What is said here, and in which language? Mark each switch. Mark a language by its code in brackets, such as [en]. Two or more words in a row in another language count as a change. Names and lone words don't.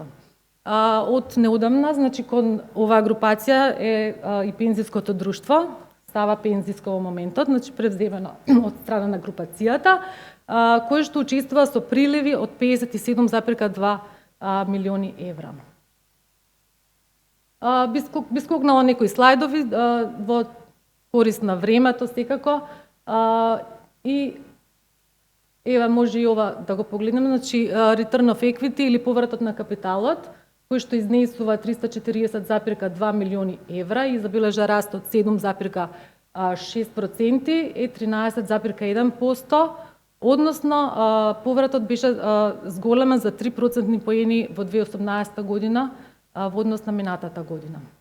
[mk] Од неодамна, значи, кон оваа групација е и пензиското друштво, Сава пензиско во моментот, значи превземено од страна на групацијата, кој што учествува со приливи од 57,2 милиони евра. Би скокнала некои слайдови во корист на времето секако и Ева, може и ова да го погледнеме, значи [en] return of equity [mk] или повратот на капиталот, кој што изнесува 340,2 милиони евра и забележа раст од 7,6% е 13,1%, односно повратот беше зголемен за 3% поени во 2018 година во однос на минатата година.